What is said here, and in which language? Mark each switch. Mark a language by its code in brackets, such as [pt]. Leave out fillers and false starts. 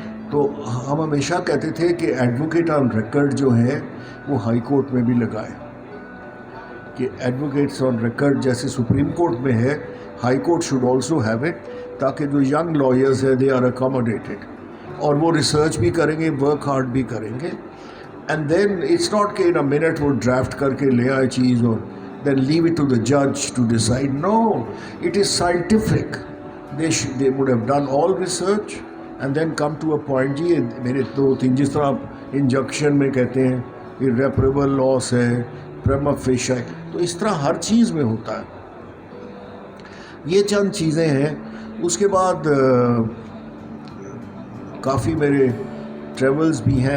[ur] تو ہم ہمیشہ کہتے تھے کہ ایڈوکیٹ آن ریکارڈ جو ہے وہ ہائی کورٹ میں بھی لگائے، کہ ایڈوکیٹس آن ریکارڈ جیسے سپریم کورٹ میں ہے، [en] high court should also have it, [ur] تاکہ جو ینگ لائرز ہیں [en] they are accommodated, [ur] اور وہ ریسرچ بھی کریں گے، [en] work hard [ur] بھی کریں گے. [en] and then it's not کہ ان a minute [ur] وہ ڈرافٹ کر کے لے آئے چیز اور [en] Then leave it to the جج to decide. Know, it is scientific. they would have done all research and then come to a point. [ur] جی میرے 2-3 جس طرح آپ انجکشن میں کہتے ہیں irreparable loss ہے، prima facie، تو اس طرح ہر چیز میں ہوتا ہے. یہ چند چیزیں ہیں. اس کے بعد کافی میرے ٹریولز بھی ہیں.